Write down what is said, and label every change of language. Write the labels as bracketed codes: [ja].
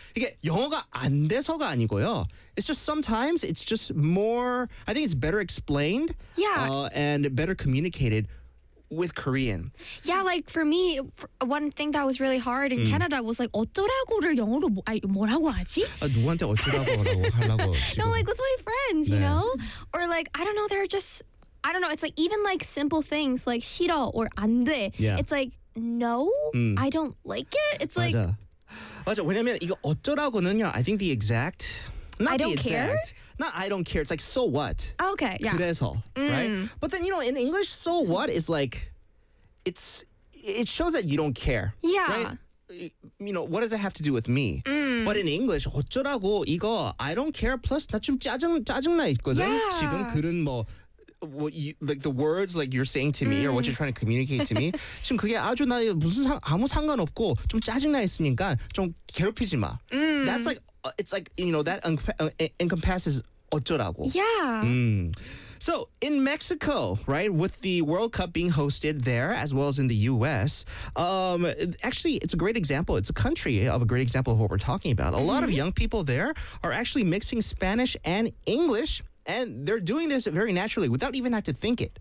[ko] 이게 영어가 안 돼서가 아니고요. [en] It's just sometimes it's just more I think it's better explained. Yeah. And better communicated. With Korean. Yeah, like for me, one thing that was really hard in Canada was like, [ko] 어쩌라고를 영어로 뭐라고 하지? 아, 누구한테 어쩌라고 하려고 [en] No, like with my friends, 네. you know? Or like, I don't know, there are just I don't know. It's like even like simple things like 싫어 or 안 돼. Yeah. It's like no, I don't like it. It's [ko] 맞아. [en] Like [ko] 맞아. 왜냐면 이거 어쩌라고는요. [en] I think the exact. Not I don't the exact, care. Not I don't care. It's like so what. Okay. Yeah. [ko] 그래서 right. [en] But then you know in English, so what is like, it's it shows that you don't care. Yeah. Right? You know, what does it have to do with me? But in English, 어쩌라고 이거 I don't care. Plus, [ko] 나 좀 짜증나 있거든. [en] Yeah. [ko] 지금 그런 뭐, [en] what you, like the words like you're saying to me or what you're trying to communicate to me. [ko] 지금 그게 아주 나 무슨 상, 아무 상관없고 좀 짜증나 있으니까 좀 괴롭히지 마. [en] That's like, it's like, you know, that encompasses 어쩌라고. Yeah. So in Mexico, right, with the World Cup being hosted there as well as in the U.S., actually, it's a great example. It's a country of a great example of what we're talking about. A lot of young people there are actually mixing Spanish and English, and they're doing this very naturally without even having to think it.